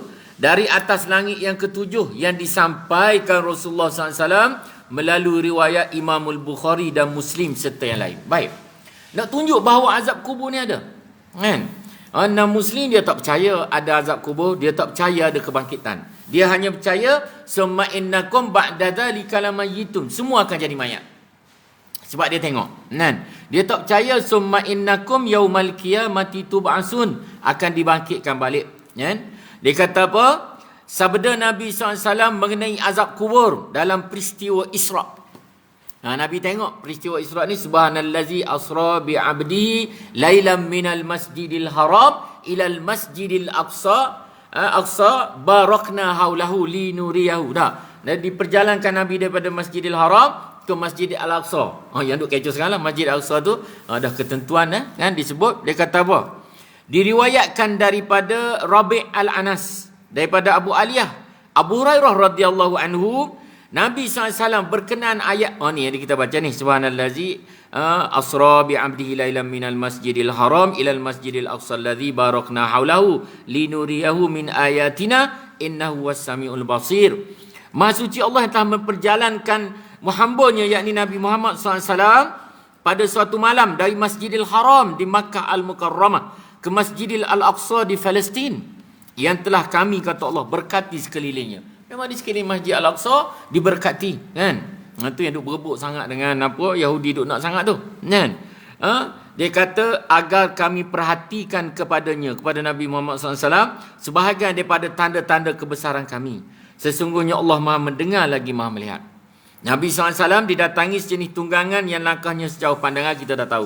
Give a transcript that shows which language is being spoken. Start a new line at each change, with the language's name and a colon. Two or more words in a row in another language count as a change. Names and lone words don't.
Malay: Dari atas langit yang ketujuh yang disampaikan Rasulullah SAW melalui riwayat Imamul Bukhari dan Muslim serta yang lain. Baik. Nak tunjuk bahawa azab kubur ni ada. Kan? Muslim dia tak percaya ada azab kubur, dia tak percaya ada kebangkitan. Dia hanya percaya
Arabic: ثم إنكم بعد ذلك لميتون.
Malay: Semua akan jadi mayat. Sebab dia tengok. Dia tak percaya
Arabic: ثم إنكم يوم القيامة تبعثون,
Malay: akan dibangkitkan balik. Dia kata apa? Sabda Nabi SAW mengenai azab kubur dalam peristiwa Isra. Nabi tengok peristiwa Isra ni,
Arabic: سبحان الذي أسرى بعبده ليلا من المسجد الحرام إلى المسجد الأقصى باركنا حوله لنريه.
Malay: Dan diperjalankan Nabi daripada Masjidil Haram ke Masjid Al-Aqsa. Yang duk kecoh sekarang lah, Masjid Al-Aqsa tu dah ketentuan kan disebut. Dia kata apa? Diriwayatkan daripada Rabi' Al-Anas, daripada Abu Aliyah, Abu Hurairah
Arabic: رضي الله عنه,
Malay: Nabi SAW berkenan ayat ni yang kita baca ni,
Arabic: سبحان الذي أسرى بعبده ليلا من المسجد الحرام إلى المسجد الأقصى الذي باركنا حوله لنريه من آياتنا إنه السميع البصير.
Malay: Maha suci Allah yang telah memperjalankan hamba-Nya, yakni Nabi Muhammad SAW, pada suatu malam dari Masjidil Haram di Makkah Al-Mukarramah ke Masjidil Al-Aqsa di Palestin, yang telah kami, kata Allah, berkati sekelilingnya. Memang di sekeliling Masjid Al-Aqsa diberkati, kan? Itu yang duk berebut sangat dengan apa Yahudi duk nak sangat tu, kan? Dia kata agar kami perhatikan kepadanya, kepada Nabi Muhammad SAW, sebahagian daripada tanda-tanda kebesaran kami. Sesungguhnya Allah Maha mendengar lagi Maha melihat. Nabi SAW didatangi sejenis tunggangan yang langkahnya sejauh pandangan kita dah tahu.